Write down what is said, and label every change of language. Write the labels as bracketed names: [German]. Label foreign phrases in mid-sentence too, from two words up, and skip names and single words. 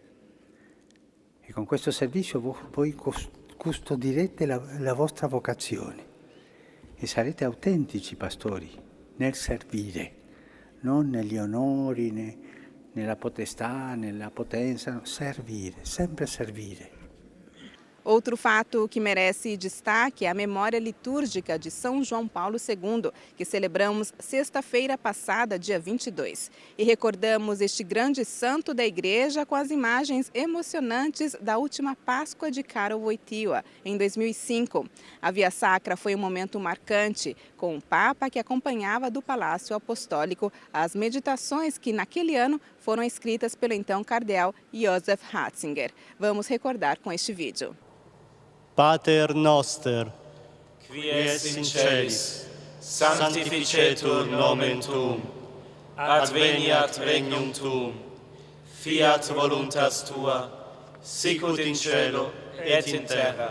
[Italian] E con questo servizio voi custodirete la vostra vocazione e sarete autentici pastori nel servire, non negli onori, nella potestà, nella potenza, no, servire, sempre servire. [Portuguese] Outro fato que merece destaque é a memória litúrgica de São João Paulo II, que celebramos sexta-feira passada, dia 22. E recordamos este grande santo da Igreja com as imagens emocionantes da última Páscoa de Karol Wojtyła, em 2005. A Via Sacra foi um momento marcante, com o Papa que acompanhava do Palácio Apostólico as meditações que, naquele ano, foram escritas pelo então cardeal Joseph Ratzinger. Vamos recordar com este vídeo. [Latin] Pater noster, qui es in celis, sanctificetur nomen tuum, adveniat regnum tuum, fiat voluntas tua, sicut in cielo et in terra.